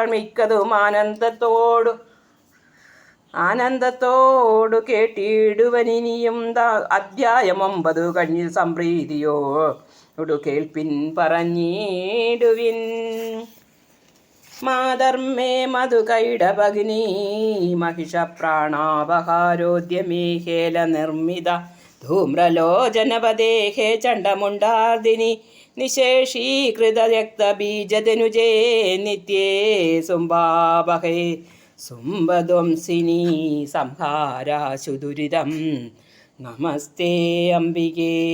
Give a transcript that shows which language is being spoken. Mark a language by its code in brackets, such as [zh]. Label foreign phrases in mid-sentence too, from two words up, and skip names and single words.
[ml] മിക്കതും ആനന്ദത്തോടു കേട്ടിടുവനിനിയും. അധ്യായം 9 കഴിഞ്ഞ് സംപ്രീതിയോടു കേൾപ്പിൻ പറഞ്ഞിടുവിൻ. [sa] മാധർമ്മേ മധുകൈടഭഗിനി महिषप्राणापहारोद्यमे हेलनिर्मिता धूम्रलोचनपदे हे चण्डमुण्डार्दिनि निशेषीकृतरक्तबीजधनुजे नित्ये सुम्बावहे सुम्बध्वंसिनी संहाराशुदुरिदं नमस्ते अम्बिके.